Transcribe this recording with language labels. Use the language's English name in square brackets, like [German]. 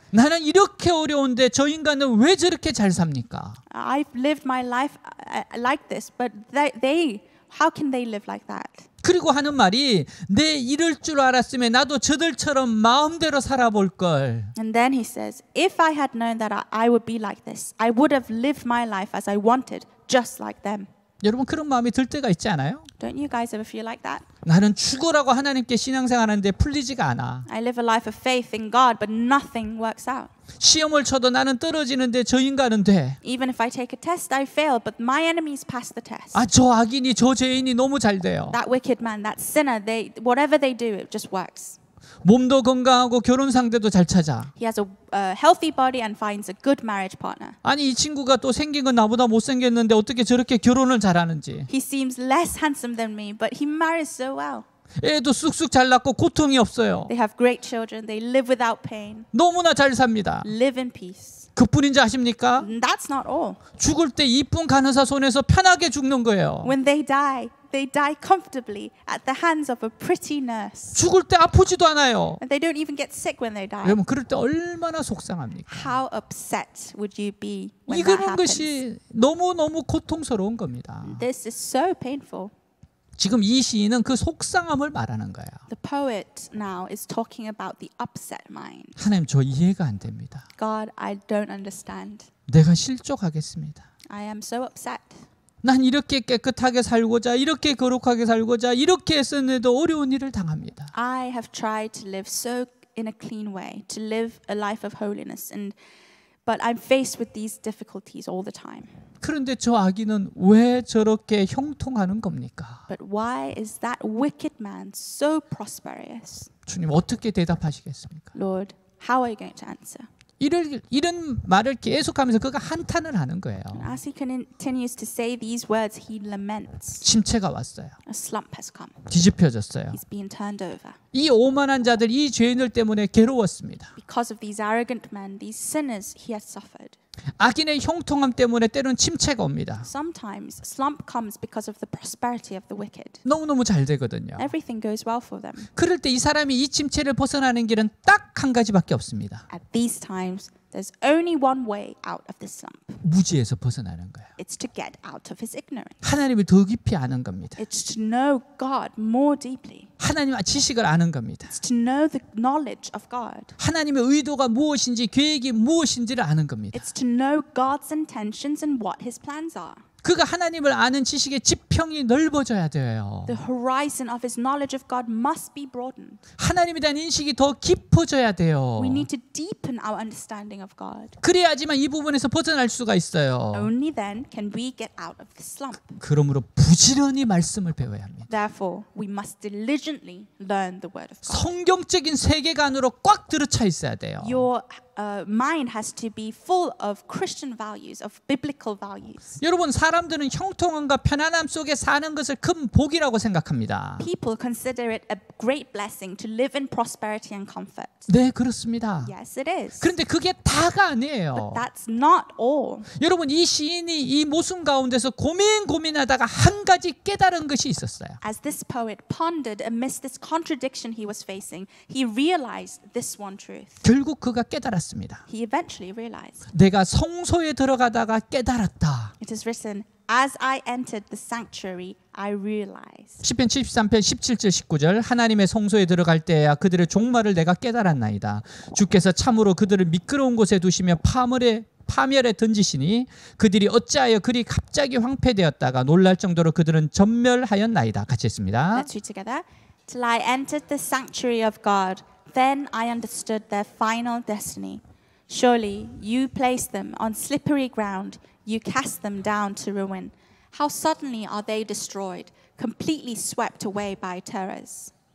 [Korean] 나는 이렇게 어려운데 저 인간은 왜 저렇게 잘 삽니까? [English] I've lived my life like this, but how can they live like that? [Korean] 그리고 하는 말이 내 이럴 줄 알았으면 나도 저들처럼 마음대로 살아볼 걸. [English] And then he says, if I had known that I would be like this, I would have lived my life as I wanted, just like them. [Korean] 여러분 그런 마음이 들 때가 있지 않아요? [English] Don't you guys ever feel like that? [Korean] 나는 죽으라고 하나님께 신앙생활하는데 풀리지가 않아. [English] I live a life of faith in God, but nothing works out. [Korean] 시험을 쳐도 나는 떨어지는데 저 인간은 돼. [English] Even if I take a test, I fail, but my enemies pass the test. [Korean] 아, 저 악인이 저 죄인이 너무 잘 돼요. [English] That wicked man, that sinner, whatever they do, it just works. [Korean] 몸도 건강하고 결혼 상대도 잘 찾아. [English] He has a healthy body and finds a good marriage partner. [Korean] 아니 이 친구가 또 생긴 건 나보다 못생겼는데 어떻게 저렇게 결혼을 잘하는지. [English] He seems less handsome than me, but he marries so well. [Korean] 애도 쑥쑥 잘 낳고 고통이 없어요. [English] They have great children. They live without pain. [Korean] 너무나 잘 삽니다. [English] Live in peace. [Korean] 그뿐인지 아십니까? [English] And that's not all. [Korean] 죽을 때 이쁜 간호사 손에서 편하게 죽는 거예요. [English] When they die, They die comfortably at the hands of a pretty nurse. [Korean] 죽을 때 아프지도 않아요. [English] And they don't even get sick when they die. [Korean] 여러분 그럴 때 얼마나 속상합니까? [English] How upset would you be when that [Korean] 이런 [English] happens? [Korean] 것이 너무너무 고통스러운 겁니다. [English] This is so painful. [Korean] 지금 이 시인은 그 속상함을 말하는 거예요. [English] The poet now is talking about the upset mind. [Korean] 하나님 저 이해가 안 됩니다. [English] God, I don't understand. [Korean] 내가 실족하겠습니다. [English] I am so upset. [Korean] 난 이렇게 깨끗하게 살고자 이렇게 거룩하게 살고자 이렇게 했었는데도 어려운 일을 당합니다. [English] I have tried to live so in a clean way, to live a life of holiness, but I'm faced with these difficulties all the time. [Korean] 그런데 저 아기는 왜 저렇게 형통하는 겁니까? [English] But why is that wicked man so prosperous? [Korean] 주님 어떻게 대답하시겠습니까? [English] Lord, how are you going to answer? [Korean] 이런 말을 계속하면서 그가 한탄을 하는 거예요. [English] As he continues to say these words, he laments. [Korean] 침체가 왔어요. [English] A slump has come. [Korean] 뒤집혀졌어요. [English] He's been turned over. [Korean] 이 오만한 자들, 이 죄인들 때문에 괴로웠습니다. [English] Because of these arrogant men, these sinners, he has suffered. [Korean] 악인의 형통함 때문에 때로는 침체가 옵니다. [English] Sometimes slump comes because of the prosperity of the wicked. [Korean] 너무너무 잘 되거든요. [English] Everything goes well for them. [Korean] 그럴 때 이 사람이 이 침체를 벗어나는 길은 딱 한 가지밖에 없습니다. [English] At these times, there's only one way out of this slump. [Korean] 무지에서 벗어나는 거예요. [English] It's to get out of his ignorance. [Korean] 하나님을 더 깊이 아는 겁니다. [English] It's to know God more deeply. [Korean] 하나님의 지식을 아는 겁니다. [English] It's to know the knowledge of God. [Korean] 하나님의 의도가 무엇인지 계획이 무엇인지를 아는 겁니다. [English] It's to know God's intentions and what his plans are. [Korean] 그가 하나님을 아는 지식의 지평이 넓어져야 돼요. [English] The horizon of his knowledge of God must be broadened. [Korean] 하나님에 대한 인식이 더 깊어져야 돼요. [English] We need to deepen our understanding of God. [Korean] 그래야지만 이 부분에서 벗어날 수가 있어요. [English] Only then can we get out of the slump. [Korean] 그러므로 부지런히 말씀을 배워야 합니다. [English] Therefore, we must diligently learn the word of God. [Korean] 성경적인 세계관으로 꽉 들어차 있어야 돼요. [English] Your mind has to be full of Christian values, of biblical values. [Korean] 여러분 사람들은 형통함과 편안함 속에 사는 것을 큰 복이라고 생각합니다. [English] People consider it a great blessing to live in prosperity and comfort. [Korean] 네, 그렇습니다. [English] Yes, it is. [Korean] 그런데 그게 다가 아니에요. [English] But that's not all. [Korean] 여러분 이 시인이 이 모순 가운데서 고민하다가 한 가지 깨달은 것이 있었어요. [English] As this poet pondered amidst this contradiction he was facing, he realized this one truth. [Korean] 결국 그가 깨달았습니다. [English] He eventually realized. [Korean] 내가 성소에 들어가다가 깨달았다. [English] It is written, as I entered the sanctuary, I realized. [Korean] 시편 73편 17절 19절 하나님의 성소에 들어갈 때야 그들의 종말을 내가 깨달았나이다. 주께서 참으로 그들을 미끄러운 곳에 두시며 파멸에 던지시니 그들이 어찌하여 그리 갑자기 황폐되었다가 놀랄 정도로 그들은 전멸하였나이다. 같이 했습니다. [English] Let's read together. Till I entered the sanctuary of God, then I understood their final destiny. Surely you placed them on slippery ground, you cast them down to ruin. How suddenly are they destroyed, completely swept away by terrors.